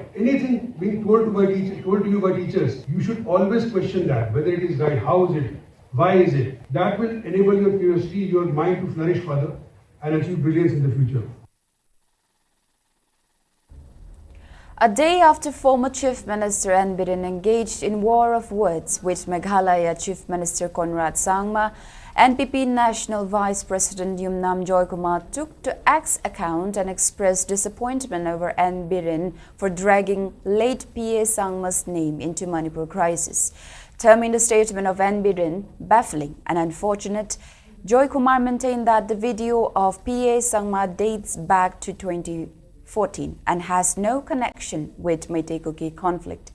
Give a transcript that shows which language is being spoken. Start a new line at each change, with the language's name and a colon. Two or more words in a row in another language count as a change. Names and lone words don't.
English: Anything being told to you by teachers, you should always question that, whether it is right, how is it, why is it. That will enable your curiosity, your mind to flourish further and achieve brilliance in the future. A day after former Chief Minister N. Biren engaged in war of words with Meghalaya Chief Minister Conrad Sangma, NPP National Vice President Yumnam Joykumar took to X account and expressed disappointment over N. Biren for dragging late PA Sangma's name into Manipur crisis. Terming the statement of N. Biren baffling and unfortunate, Joykumar maintained that the video of PA Sangma dates back to 2014 and has no connection with Meitei Kuki conflict.